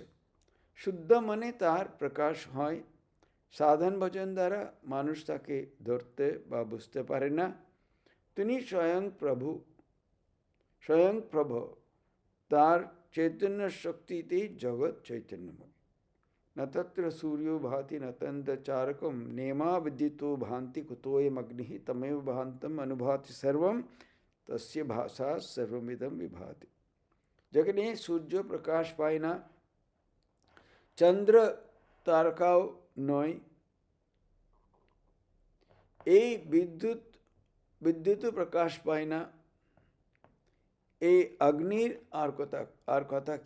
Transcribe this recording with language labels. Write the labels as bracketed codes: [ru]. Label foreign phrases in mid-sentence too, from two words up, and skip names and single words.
[bn] শুদ্ধ মনে তার প্রকাশ হয়। সাধন ভজন দ্বারা মানুষ তাকে ধরতে বা বুঝতে পারে না। তিনি স্বয়ং প্রভু। তার চৈতন্য শক্তিতেই জগৎ চৈতন্যময়। [sa] न तत्र सूर्यो भाति न तंत्र चारकम नेमा विद्युतो भांति कुतोयम अग्नि तमेव भांतम अनुभाति सर्वम तस्य भाषा सर्वमिदम विभाति। [bn] যেখানে সূর্য প্রকাশ পায় না, চন্দ্র তারকাও নয়, এই বিদ্যুৎ প্রকাশ পায় না, এই অগ্নির আর কথা কি?